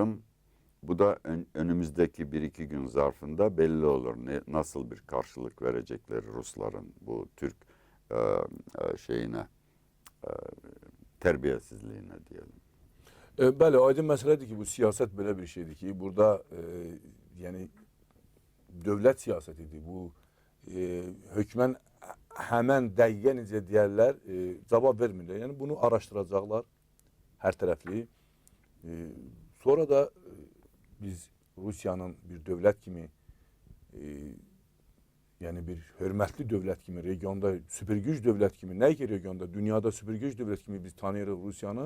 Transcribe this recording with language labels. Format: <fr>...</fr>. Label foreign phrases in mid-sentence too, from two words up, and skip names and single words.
<tr>Sanırım Bu da önümüzdeki bir iki gün zarfında belli olur. Nasıl bir karşılık verecekleri Rusların bu Türk şeyine, terbiyesizliğine diyelim.</tr> <az>Bəli, aydın məsələdir ki,</az> <tr>bu siyaset böyle bir şeydir</tr> <az>ki, burada yani dövlət siyasetidir. Bu hökmən həmən dəqiqə necə deyərlər, cavab vermirlər. Yəni bunu araşdıracaqlar hər tərəfli. Sonra da biz Rusiyanın bir dövlət kimi, yəni bir hörmətli dövlət kimi, regionda süpergüc dövlət kimi, nə ki regionda, dünyada süpergüc dövlət kimi biz tanıyırıq Rusiyanı.</az>